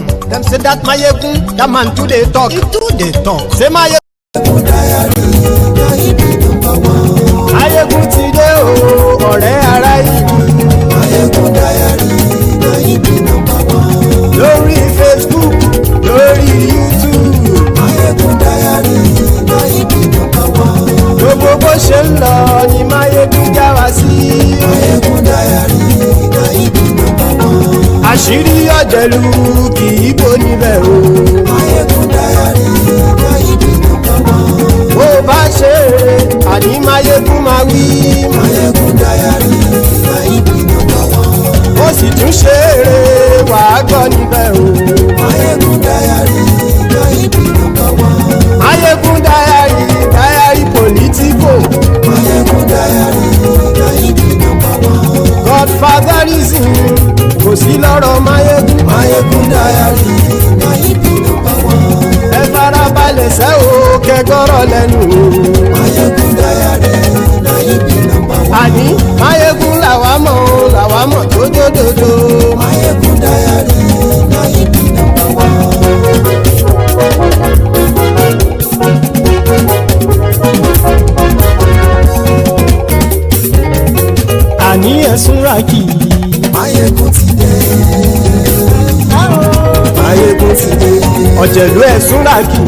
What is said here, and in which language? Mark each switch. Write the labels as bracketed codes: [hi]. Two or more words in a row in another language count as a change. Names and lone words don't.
[pcm] Them say that Maiyegun, that man too they talk. He too they talk. Say [yo] Maiyegun ti dé o, ọ̀rẹ́ ara ìlú. [pcm] Maiyegun diary, na he be number one. [yo] Lórí Facebook, lórí YouTube. [pcm] Maiyegun diary, na he be number one. [yo] Gbogbo bó ṣe ń lọ ni Maiyegun já wa sí. [pcm] Maiyegun diary, na he be number one. [yo] Àṣírí ọ̀jẹ̀lú kì í bò níbẹ̀ o. [pcm] Maiyegun diary, na he be number one. [yo] Bó bá ṣe eré, àní Maiyegun máa wí. [pcm] Maiyegun diary, na he be number one. [yo] Ó sì tún ṣe eré, wàá gbọ́ níbẹ̀ o. [pcm] Maiyegun diary, na he be number one. Maiyegun diary, diary Politico. Maiyegun diary, na he be number one. [yo] Godfatherism kò sí lọ́rọ̀ Maiyegun. [pcm] Maiyegun diary, na he be number one. [yo] Ẹ farabalẹ̀ sẹ́ o kẹgọ́rọ̀ lẹ́nu o. [pcm] Maiyegun diary, na he be number one. [yo] Àní Maiyegun làwa mọ̀ tó dódòdó. [pcm] Maiyegun diary, na he be number one. [yo] Àní ẹ̀sùn ràkì. Maiyegun ti dé. Maiyegun ti dé. Ọ̀jẹ̀lú ẹ̀sùn ràkì.